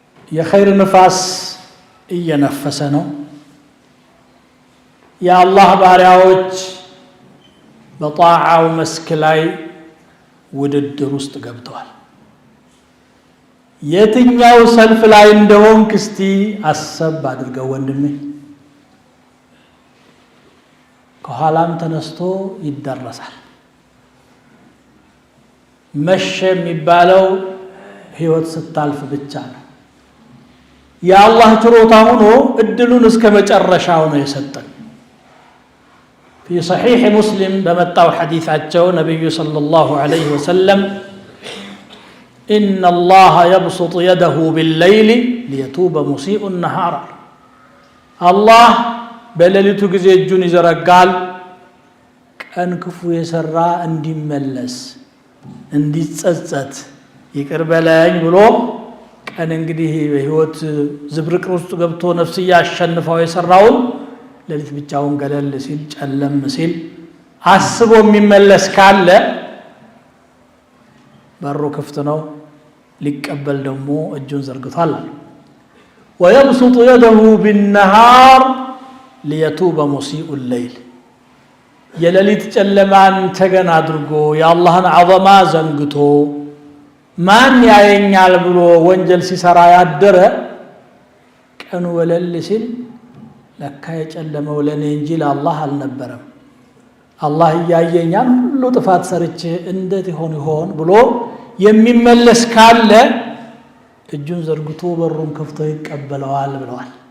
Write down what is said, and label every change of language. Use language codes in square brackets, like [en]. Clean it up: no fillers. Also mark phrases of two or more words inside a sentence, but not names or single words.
[am] የኸይር ንፋስ እየነፈሰ ነው። የአላህ ባሪያዎች በጣዓው መስክ ላይ ውድድር ውስጥ ገብተዋል። የትኛው ሰልፍ ላይ እንደሆንክ እስቲ አሰብ አድርገው ወንድሜ። ከኋላም ተነስቶ ይደረሳል። መሸ የሚባለው ህይወት ስታልፍ ብቻ ነው። የአላህ ችሮታ ሆኖ እድሉን እስከ መጨረሻው ነው የሰጠን። [ar] في صحيح مسلم [am] بمتاو حديثاتቸው ነብዩ [ar] صلى الله عليه وسلم إن الله يبسط يده بالليل ليتوب مسيء النهار [am] الله በሌሊቱ ጊዜ እጁን ይዘረጋል ቀን ክፉ የሰራ እንዲመለስ እንዲጸጸት ይቅር በለኝ ብሎ ቀን እንግዲህ በህይወት ዝብርቅ ውስጥ ገብቶ ነፍስ ያሸንፈው የሰራውን ሌሊት ብቻውን ገለል ሲል ጨለም ሲል አስቦ የሚመለስ ካለ በሩ ክፍት ነው ሊቀበል ደግሞ እጁን ዘርግቷል። [ar] ويبسط يده بالنهار ليتوب مسيء [am] الليل የሌሊት ጨለማን ተገን አድርጎ የአላህን ዐዘማ ዘንግቶ ማን ያየኛል ብሎ ወንጀል ሲሰራ ያደረ ቀኑ ወለል ሲል ለካ የጨለመው ለኔ እንጂ ለአላህ አልነበረም፣ አላህ ያየኛል ሁሉ ጥፋት ሰርቼ እንዴት ይሆን ብሎ የሚመለስ ካለ እጁን ዘርግቶ በሩን ከፍቶ ይቀበለዋል ብለዋል።